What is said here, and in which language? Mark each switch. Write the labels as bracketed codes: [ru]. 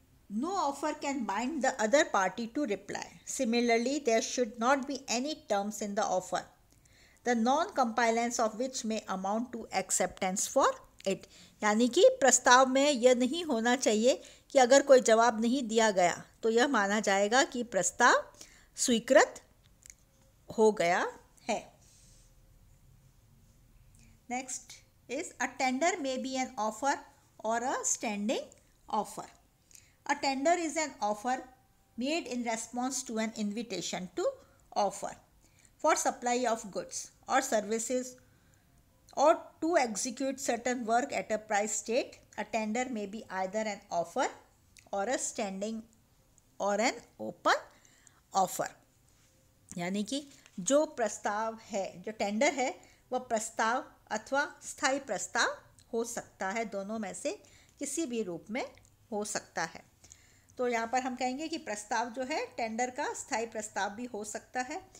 [en] No offer can bind the other party to reply. Similarly, there should not be any terms in the offer, the non-compliance of which may amount to acceptance for it. [hi] यानी कि प्रस्ताव में यह नहीं होना चाहिए कि अगर कोई जवाब नहीं दिया गया तो यह माना जाएगा कि प्रस्ताव स्वीकृत हो गया है। [en] Next is a tender may be an offer or a standing offer. A tender is an offer made in response to an invitation to offer for supply of goods or services or to execute certain work at a price state. A tender may be either an offer or a standing or an open offer. [hi] यानी कि जो प्रस्ताव है, जो tender है, वह प्रस्ताव अथवा स्थायी प्रस्ताव हो सकता है। दोनों में से किसी भी रूप में हो सकता है। तो यहाँ पर हम कहेंगे कि प्रस्ताव जो है टेंडर का स्थायी प्रस्ताव भी हो सकता है।